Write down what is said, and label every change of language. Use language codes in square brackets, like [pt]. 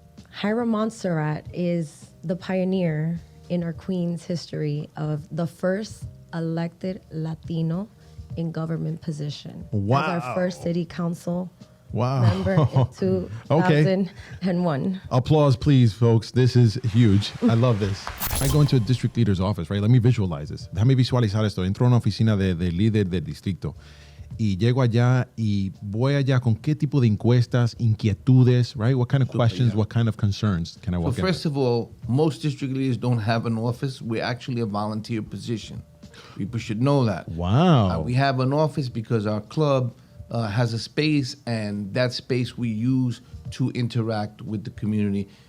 [en] Hiram Montserrat is the pioneer in our Queens history of the first elected Latino in government position. Wow. As our first city council Wow. member in 2001. Applause, please, folks. This is huge. I love this. I go into a district leader's office, right? Let me visualize this. [es] Déjame visualizar esto. Entro a una oficina de líder del distrito y llego allá y voy allá con qué tipo de encuestas, inquietudes, right? [en] What kind of questions, what kind of concerns can I walk in? First of all, most district leaders don't have an office. We're actually a volunteer position. People should know that. Wow. We have an office because our club has a space, and that space we use to interact with the community.